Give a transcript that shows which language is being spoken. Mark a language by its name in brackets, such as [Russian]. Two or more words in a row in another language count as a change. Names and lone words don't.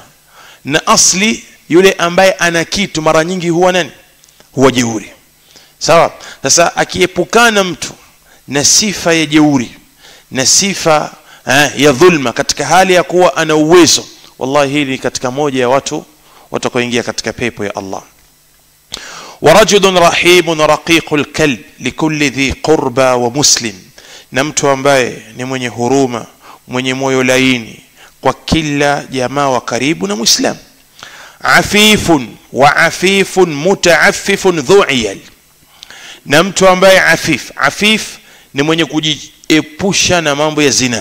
[Swahili] Na asli yule ambaye ana kitu mara nyingi huwa nani? Huwa jeuri. Sawa? Sasa akiepukana mtu na sifa ya jeuri na sifa ya dhulma katika hali ya kuwa ana uwezo, wallahi hili ni katika moja ya watu watakaoingia katika pepo ya Allah. [Arabic] ورجل رحيم رقيق الكلب لكل ذي قربى ومسلم, [Swahili] na mtu ambaye ni mwenye huruma, mwenye moyo laini kwa kila jamaa wa karibu na Muislam. [Arabic] عفيف وعفيف متعفف ذو عيال, [Swahili] na mtu ambaye afif ni mwenye kujiepusha na mambo ya zina.